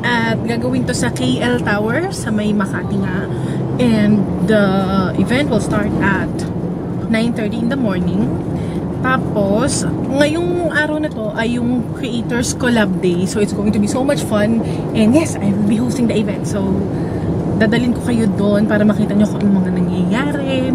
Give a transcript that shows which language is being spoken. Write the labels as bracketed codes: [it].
[tl] At gagawin to sa KL Tower sa may Makati nga. [en] And the event will start at 9:30 in the morning. [tl] Tapos, ngayong araw na to ay yung Creators Collab Day. [en] So, it's going to be so much fun. And yes, I will be hosting the event. [tl] So, dadalhin ko kayo doon para makita nyo kung ano mga nangyayari.